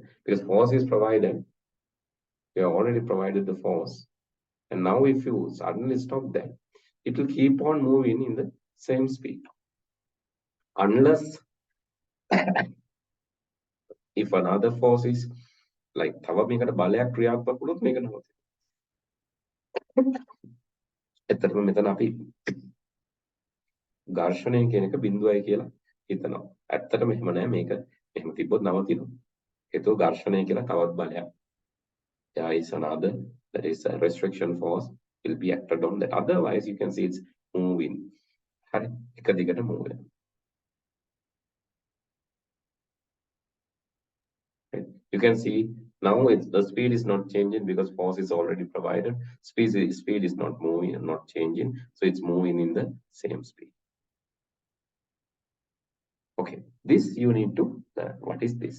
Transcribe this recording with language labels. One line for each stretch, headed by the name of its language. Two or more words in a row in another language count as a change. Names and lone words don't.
English: Because force is provided. We have already provided the force. And now if you suddenly stop that, it will keep on moving in the same speed. Unless if another force is like
Sinhala: තව මේකට බලයක් ක්‍රියාත්මක වුණොත් මේක නවතිනවා. එතකොට මෙතන අපි ඝර්ෂණය කියන එක බිඳුවයි කියලා හිතනවා. ඇත්තටම එහෙම නෑ මේක එහෙම තිබ්බොත් නවතිනවා. ඒතෝ ඝර්ෂණය කියලා තවත් බලයක්.
English: There is another, that is a restriction force will be acted on that. Otherwise you can see it's moving.
Sinhala: හරි එක දිගට move වෙනවා.
English: You can see now the speed is not changing because force is already provided. Speed is not moving and not changing, so it's moving in the same speed. Okay, this you need to what is this?